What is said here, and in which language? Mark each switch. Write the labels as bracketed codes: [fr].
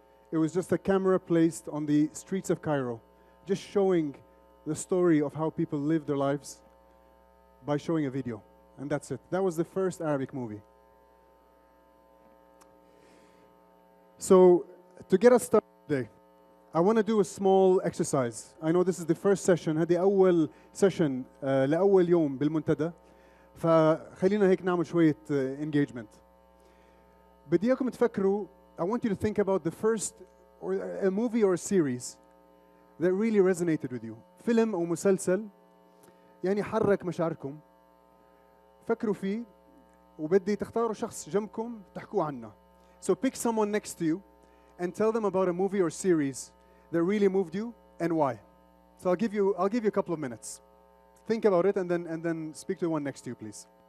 [en] It was just a camera placed on the streets of Cairo, just showing the story of how people live their lives by showing a video. And that's it. That was the first Arabic movie. So, to get us started today, I want to do a small exercise. I know this is the first session. [ar] هذه أول session لأول يوم بالمنتدى. فخلينا هيك نعمل شوية engagement. بدي إياكم تفكروا. [en] I want you to think about the first or a movie or a series that really resonated with you. [ar] فيلم أو مسلسل يعني حرك مشاعركم. فكروا فيه وبدي تختاروا شخص جنبكم تحكوا عنه. [en] So pick someone next to you and tell them about a movie or series that really moved you and why. So I'll give you a couple of minutes. Think about it and then speak to the one next to you, please.